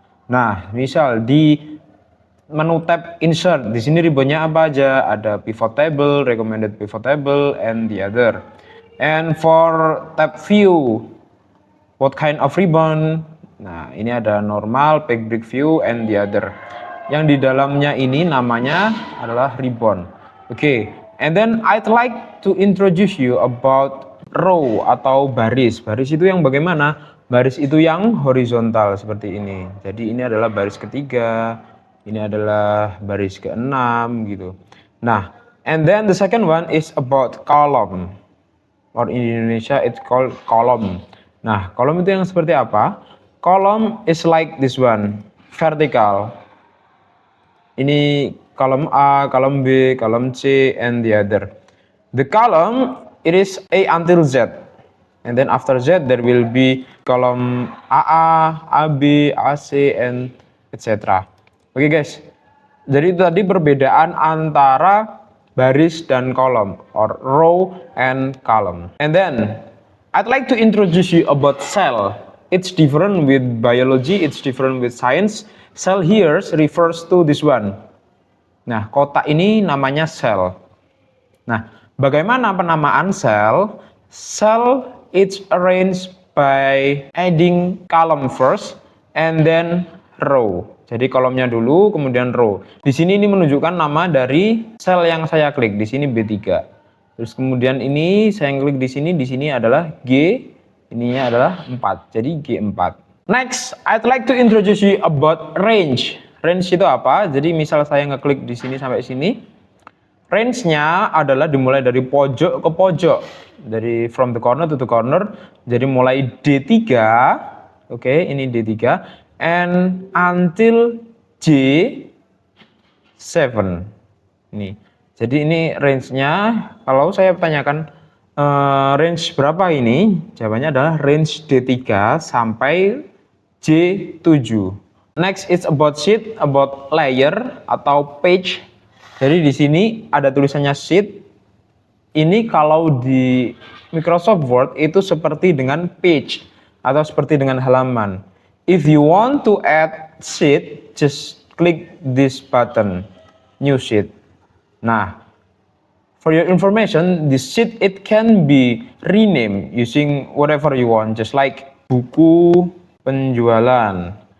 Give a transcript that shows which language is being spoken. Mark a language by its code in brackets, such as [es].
[id] Nah, misal di menu tab insert, di sini ribbonnya apa aja? [en] Ada pivot table, recommended pivot table, and the other. And for tab view, what kind of ribbon? [id] Nah, ini ada [en] normal, page break view, and the other. [id] Yang di dalamnya ini namanya adalah ribbon. [en] Okay, and then I'd like to introduce you about row [id] atau baris. Baris itu yang bagaimana? Baris itu yang horizontal seperti ini. Jadi ini adalah baris ketiga, ini adalah baris keenam gitu. [en] Nah, and then the second one is about column. Or in Indonesia it's called column. [id] Nah, kolom itu yang seperti apa? [en] Column is like this one, vertical. [id] Ini kolom A, kolom B, kolom C, [en] and the other. The column, it is A until Z. And then after Z, there will be kolom AA, AB, AC, and etc. [id] Oke guys, jadi itu tadi perbedaan antara baris dan kolom, [en] or row and column. And then, I'd like to introduce you about cell. It's different with biology, it's different with science. Cell here refers to this one. [id] Nah, kotak ini namanya cell. Nah, bagaimana penamaan cell? [en] Cell it's arranged by adding column first and then row. [id] Jadi kolomnya dulu, kemudian row. Di sini ini menunjukkan nama dari sel yang saya klik. Di sini B3. Terus kemudian ini saya klik di sini adalah G, ininya adalah 4. Jadi G4. [en] Next, I'd like to introduce you about range. [id] Range itu apa? Jadi misal saya ngeklik di sini sampai sini, range-nya adalah dimulai dari pojok ke pojok. Dari [en] from the corner to the corner. [id] Jadi mulai D3, oke, ini D3, [en] and until J7. [id] Ini. Jadi ini range-nya, kalau saya tanyakan range berapa ini? Jawabannya adalah range D3 sampai J7. [en] Next it's about sheet, about layer atau page. [id] Jadi di sini ada tulisannya sheet. Ini kalau di Microsoft Word itu seperti dengan page atau seperti dengan halaman. [en] If you want to add sheet, just click this button, new sheet. Nah, for your information, this sheet it can be renamed using whatever you want, just like [id] buku penjualan.